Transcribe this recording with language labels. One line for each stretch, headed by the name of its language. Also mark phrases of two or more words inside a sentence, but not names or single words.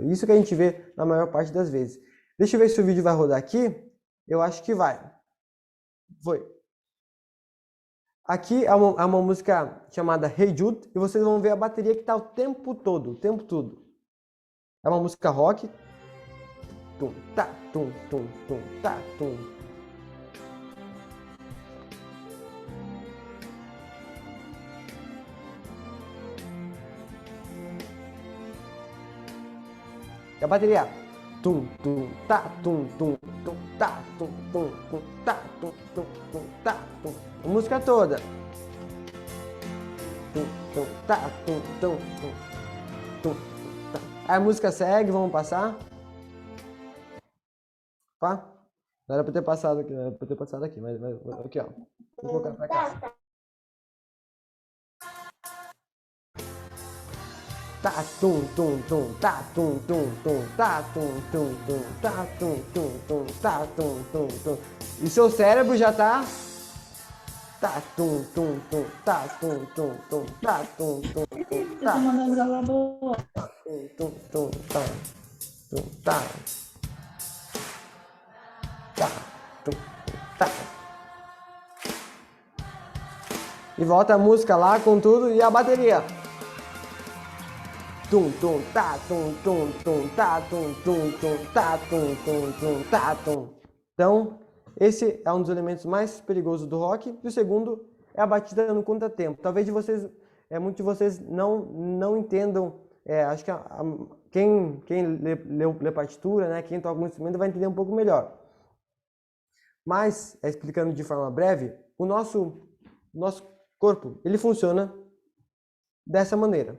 Portuguese: Isso que a gente vê na maior parte das vezes. Deixa eu ver se o vídeo vai rodar aqui. Eu acho que vai. Foi. Aqui é uma música chamada Hey Jude e vocês vão ver a bateria que está o tempo todo. É uma música rock. Tum, tá, tum, tum, tum, tá, tum. E a bateria. Tum, tum, tá, tum, tum, tum, tá, tum, tum, tum, tá, tum, tum, tum, tá, tum. A música toda. Tum, tum, tá, tum, tum, tum, tum, tá. Aí a música segue, vamos passar. Opa, não era pra ter passado aqui, mas aqui, ó. Vou colocar pra cá. Tá, tum, tum, tum, tá, tum, tum, tum, tá, tum, tum, tum, tá, tum, tum, tum, tá, tum, tum, tum. E seu cérebro já tá. Tá, tum, tum, tum, tá, tum, tum, tum, tá, tum, tum, tum, tá. Tum, tum, tum, tá, tum, tá. Tá, tum, tá. E volta a música lá com tudo e a bateria. Tum, tum, tá, tum, tum, tum, tá, tum, tum, tum, tá, tum, tum, tum, tá, tum. Então, esse é um dos elementos mais perigosos do rock. E o segundo é a batida no contratempo. Talvez muitos de vocês não entendam. Acho que quem lê partitura, né, quem toca algum instrumento vai entender um pouco melhor. Mas, explicando de forma breve, o nosso corpo, ele funciona dessa maneira.